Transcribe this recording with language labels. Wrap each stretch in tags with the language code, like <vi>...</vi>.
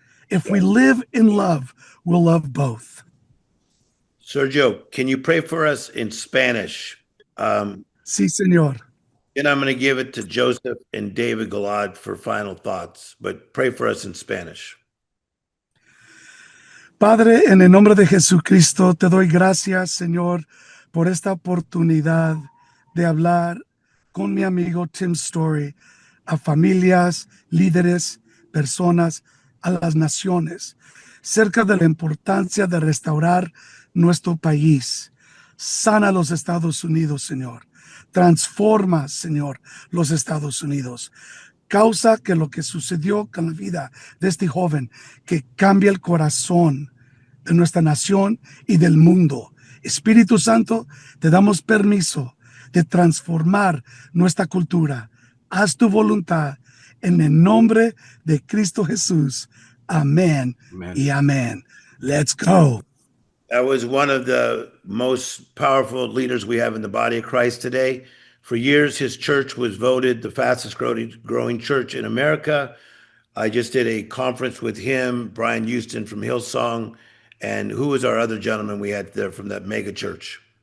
<en>If we live in love, we'll love both. Sergio, can you pray for us in Spanish?</en> <es>Sí, señor.</es> <en>And I'm going to give it to Joseph and David Galad for final thoughts, but pray for us in Spanish.</en> <es>Padre, en el nombre de Jesucristo, te doy gracias, Señor, por esta oportunidad de hablar con mi amigo Tim Storey a familias, líderes, personas, a las naciones, cerca de la importancia de restaurar nuestro país. Sana los Estados Unidos, Señor. Transforma, Señor, los Estados Unidos. Causa que lo que sucedió con la vida de este joven, que cambie el corazón de nuestra nación y del mundo. Espíritu Santo, te damos permiso de transformar nuestra cultura. Haz tu voluntad en el nombre de Cristo Jesús. Amén y amén.</es> <en>Let's go. That was one of the most powerful leaders we have in the body of Christ today. For years, his church was voted the fastest growing church in America. I just did a conference with him, Brian Houston from Hillsong, and who was our other gentleman we had there from that mega church?</en>